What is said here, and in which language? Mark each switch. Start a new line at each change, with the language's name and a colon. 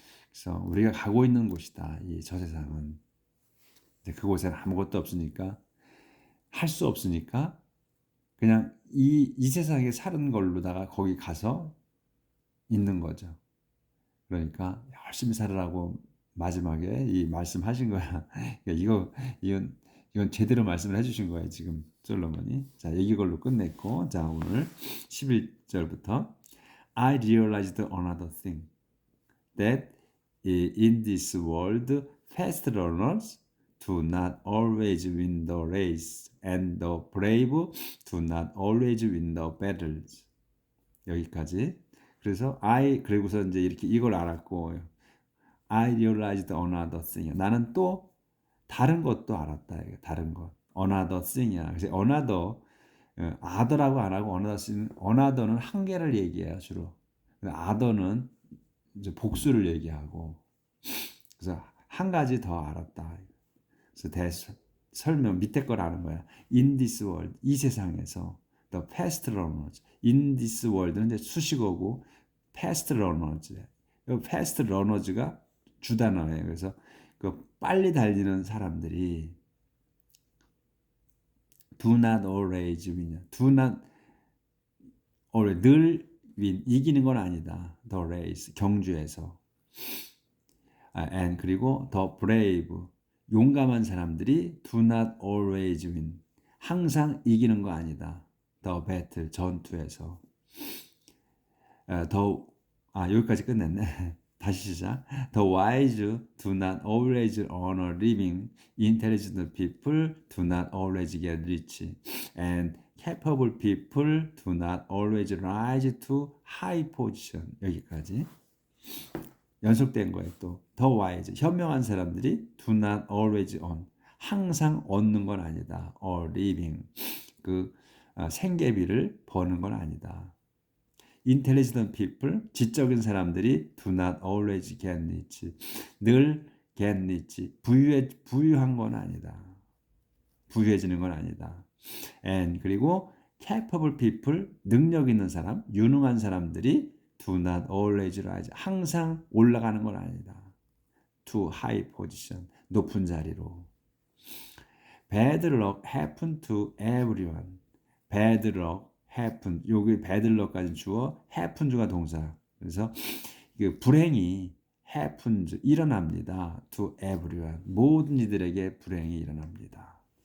Korean: 그래서 우리가 가고 있는 곳이다. 이 저 세상은. 그곳에는 아무것도 없으니까, 할 수 없으니까 그냥 이 세상에 사는 걸로다가 거기 가서 있는 거죠. 그러니까 열심히 살으라고 마지막에 이 말씀하신 거야. 이건 제대로 말씀을 해주신 거예요. 지금 솔로몬이. 자, 얘기 걸로 끝냈고, 자, 오늘 11절부터
English: I realized another thing, that in this world fast runners do not always win the race, and the brave do not always win the battles.
Korean: 여기까지. 그래서 그리고서 이제 이렇게 이걸 알았고,
English: I realized another thing.
Korean: 나는 또 다른 것도 알았다. 다른 것.
English: another thing이야.
Korean: 그래서 another, other라고 안 하고 another는 한 개를 얘기해요, 주로. other는 이제 복수를 얘기하고. 그래서 한 가지 더 알았다. 그래서 설명 밑에 걸 아는 거야.
English: In this world,
Korean: 이 세상에서
English: the fast runners. In this world는 이제 수식어고 fast runners.
Korean: 이 fast runners가 주단어예요. 그래서 그 빨리 달리는 사람들이
English: do not always win. do not always,
Korean: 늘 win, 이기는 건 아니다.
English: the race,
Korean: 경주에서.
English: and
Korean: 그리고
English: the brave,
Korean: 용감한 사람들이
English: do not always win.
Korean: 항상 이기는 거 아니다.
English: the battle,
Korean: 전투에서. 여기까지 끝냈네. 다시 시작.
English: The wise do not always earn a living. Intelligent people do not always get rich. And capable people do not always rise to high position.
Korean: 여기까지. 연속된 거예요.
English: 또 The wise,
Korean: 현명한 사람들이
English: do not always earn.
Korean: 항상 얻는 건 아니다.
English: A living.
Korean: 생계비를 버는 건 아니다.
English: Intelligent people,
Korean: 지적인 사람들이
English: do not always get rich.
Korean: 늘
English: get rich.
Korean: 부유한 건 아니다. 부유해지는 건 아니다.
English: And
Korean: 그리고
English: capable people,
Korean: 능력 있는 사람, 유능한 사람들이
English: do not always rise.
Korean: 항상 올라가는 건 아니다.
English: To high position,
Korean: 높은 자리로.
English: Bad luck happen to everyone. Bad luck happen.
Korean: 여기 bad luck까지 주어, happen 주가 동사. 그래서 불행이 happens, 일어납니다.
English: To everyone.
Korean: 모든 이들에게 불행이 일어납니다.